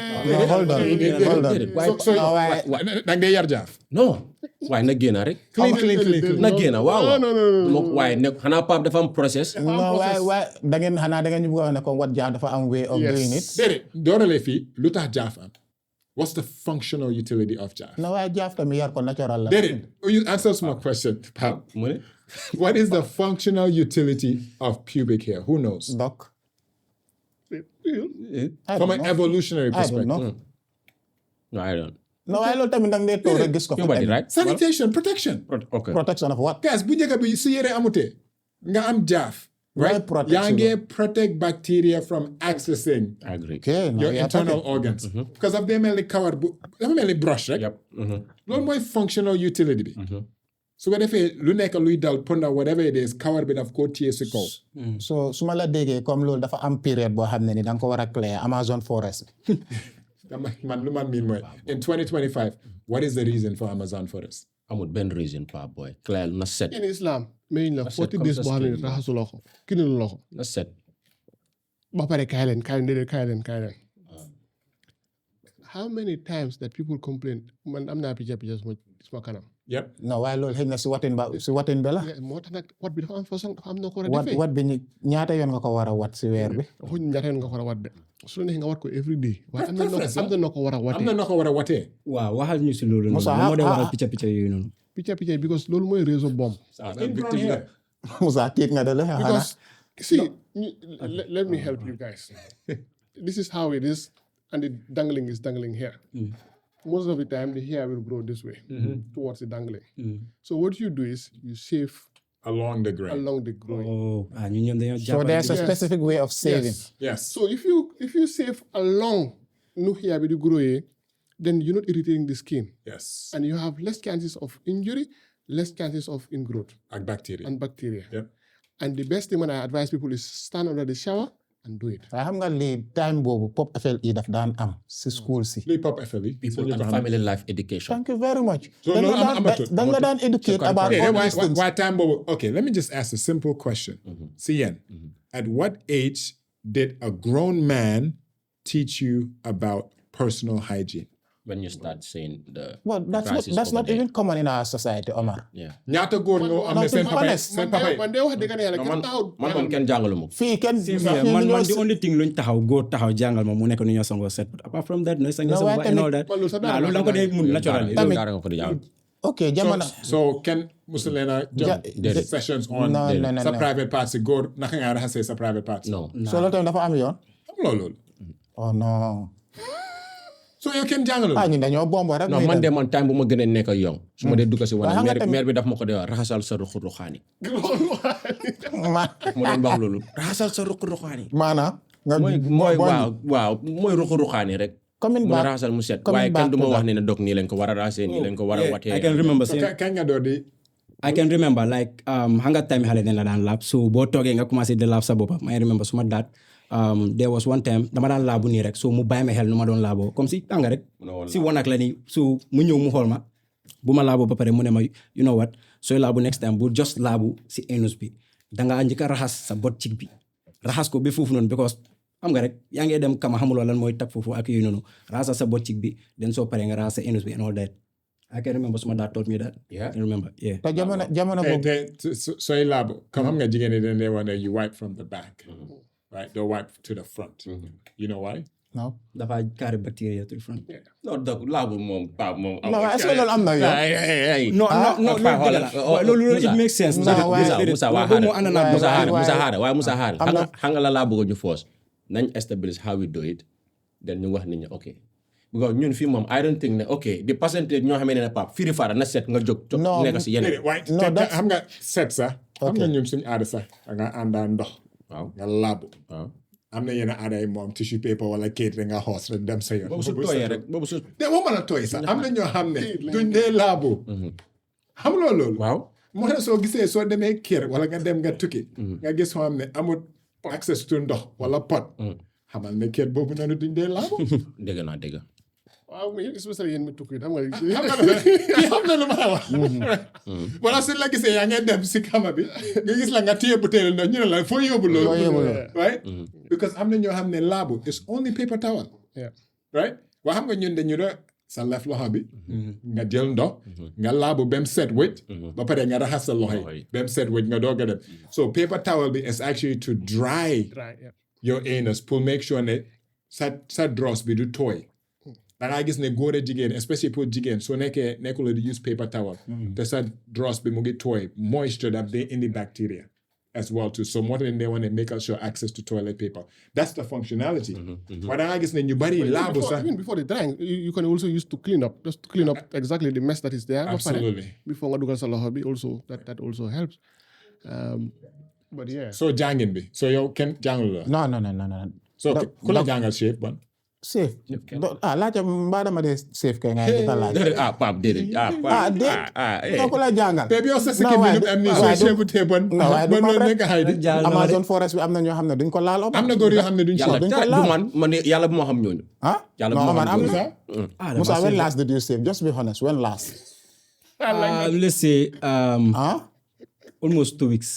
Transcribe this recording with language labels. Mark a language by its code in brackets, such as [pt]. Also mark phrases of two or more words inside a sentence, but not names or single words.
[en] hold on [wo] waaye danga dee yar jaaf non waaye na génn rek na génn waaw waaye ne xanaa Pape dafa am process non waaye da ngeen ñu bëgg a wax ne comme wat jaaf dafa am [en] way of doing it [wo] déedéet doorale fii lu tax jaaf am [en] what's the functional utility of jaaf [wo] non waaye jaaf tamit yar ko natural la [en] déedéet you answer my question Pape [wo] mu ne [en] what is the functional utility of pubic hair who knows doc from an evolutionary perspective no I don't [wo] non waaye loolu tamit danga dee toog rek gis ko [en] nobody right sanitation protection okay protection of what [wo] guys bu njëkk bi su yére amutee nga am jaaf right yaa ngi [en] protect bacteria from accessing I agree your internal organs because of they [wo] mel ni kawar bu dafa mel ni brush rek loolu mooy [en] functional utility [wo] bi su ko defee lu nekk luy dal ponda [en] whatever it is [wo] kawar bi daf koo téye si kaw so su ma la déggee comme loolu dafa am période boo xam ne ni da nga ko war a clear Amazon forest man lu ma miin mooy [en] in 2025 what is the reason for Amazon forest [wo] amul benn reason Pape boy clair na set [en] in Islam [wo] mayuñ la 40 days boo xam ne raxasuloo ko kiniluloo ko na set ba pare kaay leen [en] how many times that people complain [wo] man am naa picca suma kanam non waaye loolu xëy na si watin bi la moo tax nag wat bi dafa am façon dafa am na ko war a defee wat bi ñaata yoon nga ko war a wat si weer bi waxuñ ñaata yoon nga ko war a wat de su la neexee nga wat ko every day waaye am na noo ko war a watee am na noo ko war a watee waaw waxal ñu si loolu noonu moo dee waral picca yooyu noonu picca because loolu mooy réseau bomb Moussa tiit nga de la [en] because see let me help you guys this is how it is and the dangling is dangling here most of the time the hair will grow this way towards the dangling so what you do is you shave along the grain so there's a specific way of saving yes so if you shave along nu hair bi di grow then you're not irritating the skin yes and you have less chances of injury less chances of ingrowth and bacteria and the best thing when I advise people is stand under the shower and do it [wo] waaye xam nga lii time boobu pop FLE daf daan am si school si lii pop FLE [en] people and family life education thank you very much so [wo] dañ la daan [en] educate about all these things why time boobu okay let me just ask a simple question [wo] si yéen [en] at what age did a grown man teach you about personal hygiene when you start seeing the well that's not even common in our society Omar [wo] ñaata góor ñoo am ne seen papa man de wax dëgg ne yàlla kenn taxaw man moom kenn jàngalu ma fii kenn man [en] the only thing [wo] luñ góor taxaw jàngal ma mu nekk nu ñoo sangoo set [en] but apart from that no [wo] sang sa [en] and all that [wo] loolu da nga ko dee mun naturally dara nga ko di jàng ok jamono so kenn musu leen a jox [en] sessions on [wo] sa [en] private parts [wo] si góor naka nga raxasee sa [en] private parts [wo] non so loolu tamit dafa am yoon am loolu oh non so yow kenn jàngalu ñun dañoo bombo rek non man de man time bu ma gën a nekk young su ma dee dugg si wane maire bi daf ma ko dee raxasal sa ruqaani ma doon wax loolu raxasal sa ruqaani maanaam mooy waaw mooy ruqaani rek mu raxasal mu set waaye kenn du ma wax ne dog nii lañ ko war a raxasee nii lañ ko war a watee [en] I can remember [wo] kañ nga door di [en] I can remember like [wo] xam nga time xale dañ la daan laab so boo toogee nga commencé di laab sa boppa [en] may remember [wo] suma daat [en] there was one time [wo] dama daan laabu nii rek so mu bàyyi ma xel nu ma doon laaboo comme si tànga rek si wanak la nii so mu ñëw mu xool ma bu ma laaboo ba pare mu ne ma [en] you know what [wo] sooy laabu [en] next time [wo] bu just laabu si anus bi dangaa njëkk a raxas sa bot cig bi raxas ko ba foofu noonu because xam nga rek yaa ngi dem kama xamuloo lan mooy tag foofu ak yooyu noonu raxas sa bot cig bi den soo paree nga raxas sa anus bi [en] and all that I can remember [wo] suma [en] dad taught me that. Yeah. I remember. Yeah. te jamono boobu sooy laabu comme xam nga jigéen ñi dañ lay wax ne you wipe from the back right? They'll wipe to the front. You know why? No. dafa carry bacteria to the front. [wo] non donc laabu moom Pape moom. [fr] Non, est-ce que [wo] loolu am na yow? [en] No, loolu it makes sense. No, [wo] waaye Musa waaye Musa xaar xam nga la laa bëgg ñu force nañ establish [en] how we do it then [wo] ñu wax nit ñi ok because ñun fii moom [en] I don't think [wo] ne [en] ok the percentage [wo] ñoo xamee ne Pape firi fara na set nga jóg nekk si yeneen waaye xam nga set sax xam nga ñun suñu aada sax nga àndaa ndox waaw nga laabu am na yenn aada yi moom tissue paper wala kayit rek nga xoos rek dem sa yoon boobu su tooyee rek boobu su de moo mën a tooy sax am na ñoo xam ne duñ dee laabu xam nga loolu waaw moo tax soo gisee soo demee kër wala nga dem nga tukki nga gis soo xam ne amul [en] access to [wo] ndox wala pot xamal ne kër boobu noonu duñ dee laabu dégg naa dégg waaw mais especially yéen mi tukki xam nga xam na lu ma wax wala suñ la gisee yaa ngeen dem si kama bi nga gis la nga téye butéel ndox ñu ne la foo yóbbu loolu [en] right because [wo] am na ñoo xam ne laabu [en] is only paper towel right [wo] waa xam nga ñun dañu do sa lef loxo bi nga jël ndox nga laabu bem set wëcc ba pare nga raxas sa loxo yi bem set wëcc nga doog a dem so [en] paper towel [wo] bi [en] is actually to dry your anus [wo] pour [en] make sure [wo] ne sa dross bi du tooy da ngaa gis ne góor a jigéen especially pour jigéen soo nekkuloo di [en] use paper towel [wo] te sa dross bi mu ngi tooy moisture daf day indi [en] bacteria as well too so [wo] moo tax [en] they want to make sure access to toilet paper that's the functionality [wo] waaye da ngaa gis ne ñu bari laabu sax [en] even before the drying you can also use to clean up just to clean up exactly the mess that is there absolutely before [wo] nga dugal sa loxo bi [en] also that also helps but yeah [wo] so jàngin bi so yow kenn jàngul la non so ku la jàngal shape ban safe laajte mbaa dama dee safe kay ngay dita laaj Pape déedéet ku la jàngal baby yow sa sikkim bi am ni so shape te ban loolu nekk xay di Amazon forest bi am na ñoo xam ne duñ ko laal am na góor yoo xam ne duñ yàlla shape du man yàlla bu ma xam ñooñu yàlla bu ma xam Musa [en] Musa when last did you save just be honest when last Let's say almost 2 weeks.